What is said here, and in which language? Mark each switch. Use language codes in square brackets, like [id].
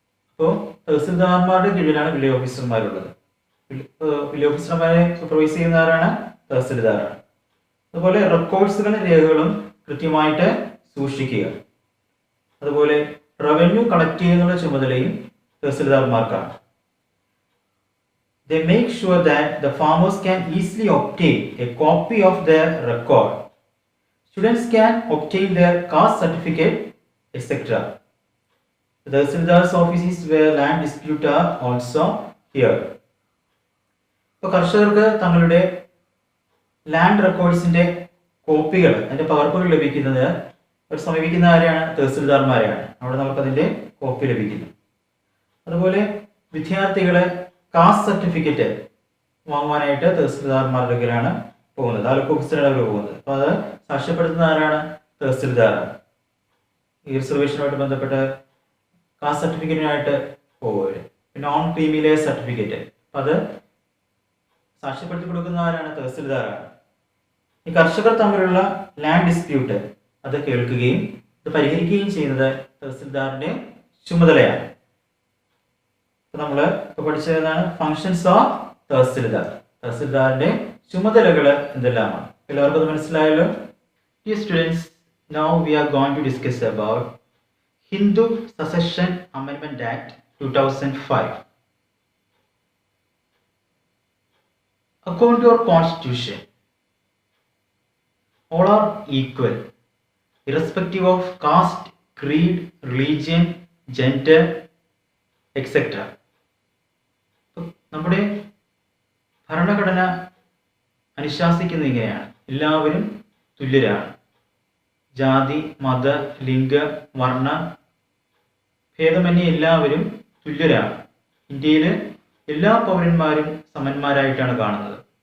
[ml] അപ്പോൾ തഹസിൽദാർമാരുടെ കീഴിലാണ് village ഓഫീസർമാരുള്ളത്. Village ഓഫീസർമാരെ സൂപ്പർവൈസ് ചെയ്യുന്ന ആരാണ്? തഹസിൽദാറാണ്. അതുപോലെ റെക്കോർഡ്സുകളും രേഖകളും കൃത്യമായിട്ട് സൂക്ഷിക്കുക. അതുപോലെ റവന്യൂ കളക്ട് ചെയ്യുന്ന ചുമതലയും തഹസിൽദാർമാർക്കാണ്. [en] They make sure that the farmers can easily obtain a copy of their record. Students can obtain their caste certificate, etc. The Tahsildar's office is where land disputes are also here. [ml] ഇപ്പോൾ കർഷകർക്ക് തങ്ങളുടെ land റെക്കോർഡ്സിന്റെ കോപ്പികൾ, അതിന്റെ പകർപ്പുകൾ ലഭിക്കുന്നത് അവർ സമീപിക്കുന്ന ആരെയാണ്? തഹസിൽദാർമാരെയാണ്. അവിടെ നമുക്കതിന്റെ കോപ്പി ലഭിക്കുന്നു. അതുപോലെ വിദ്യാർത്ഥികളെ കാസ്റ്റ് സർട്ടിഫിക്കറ്റ് വാങ്ങുവാനായിട്ട് തഹസിൽദാർമാരുടെ അടുക്കലാണ് പോകുന്നത്, താലൂക്ക് ഓഫീസറുടെ അടുക്കൽ പോകുന്നത്. അപ്പോൾ അത് സാക്ഷ്യപ്പെടുത്തുന്ന ആരാണ്? തഹസിൽദാറാണ്. ഈ റിസർവേഷനുമായിട്ട് ബന്ധപ്പെട്ട് കാസ്റ്റ് സർട്ടിഫിക്കറ്റിനായിട്ട് പോകുക. പിന്നെ നോൺ ക്രീമി സർട്ടിഫിക്കറ്റ്, അപ്പം അത് സാക്ഷ്യപ്പെടുത്തി കൊടുക്കുന്ന ആരാണ്? തഹസിൽദാറാണ്. ഈ കർഷകർ തമ്മിലുള്ള ലാൻഡ് ഡിസ്പ്യൂട്ട് അത് കേൾക്കുകയും അത് പരിഹരിക്കുകയും ചെയ്യുന്നത് തഹസിൽദാറിന്റെ ചുമതലയാണ്. നമ്മൾ ഇപ്പോൾ പഠിച്ചതാണ് [en] Functions of tahsildar. [ml] തഹസിൽദാറിന്റെ ചുമതലകൾ എന്തെല്ലാമാണ്? എല്ലാവർക്കും അത് മനസ്സിലായല്ലോ. [en] Dear students, now we are going to discuss about Hindu Succession Amendment Act 2005. According to our constitution, all are equal, irrespective of caste, creed, religion, gender, etc. [ml] നമ്മുടെ ഭരണഘടന അനുശാസിക്കുന്നത് ഇങ്ങനെയാണ്: എല്ലാവരും തുല്യരാണ്. ജാതി, മത, ലിംഗ, വർണ്ണ ഭേദമന്യേ എല്ലാവരും തുല്യരാണ്. ഇന്ത്യയിൽ എല്ലാ പൗരന്മാരും സമന്മാരായിട്ടാണ് കാണുന്നത്.